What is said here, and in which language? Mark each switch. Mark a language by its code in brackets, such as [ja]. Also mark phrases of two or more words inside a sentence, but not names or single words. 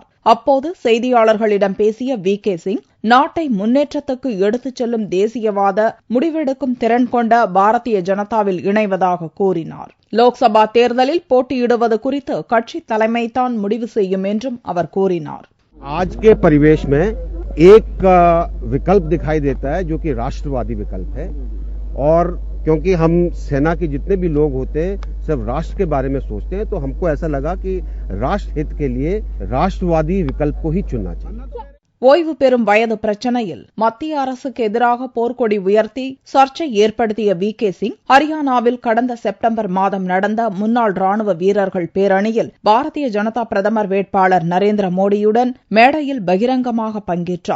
[ta] அப்போது செய்தியாளர்களிடம் பேசிய வி.கே. சிங், நாட்டை முன்னேற்றத்துக்கு எடுத்துச் செல்லும் தேசியவாத, முடிவெடுக்கும் திறன் கொண்ட பாரதிய ஜனதாவில் இணைவதாக கூறினார். லோக்சபா தேர்தலில் போட்டியிடுவது குறித்து கட்சித் தலைமைதான் முடிவு செய்யும் என்றும் அவர் கூறினார். [hi] आज के परिवेश में एक विकल्प दिखाई देता है जो कि राष्ट्रवादी विकल्प है, और क्योंकि हम सेना के जितने भी लोग होते हैं सब राष्ट्र के बारे में सोचते हैं, तो हमको ऐसा लगा कि राष्ट्र हित के लिए राष्ट्रवादी विकल्प को ही चुनना चाहिए. [ta] ஓய்வு பெறும் வயது பிரச்சினையில் மத்திய அரசுக்கு எதிராக போர்க்கொடி உயர்த்தி சர்ச்சை ஏற்படுத்திய வி.கே. சிங், ஹரியானாவில் கடந்த செப்டம்பர் மாதம் நடந்த முன்னாள் ராணுவ வீரர்கள் பேரணியில் பாரதிய ஜனதா பிரதமர் வேட்பாளர் நரேந்திர மோடியுடன் மேடையில் பகிரங்கமாக பங்கேற்றார்.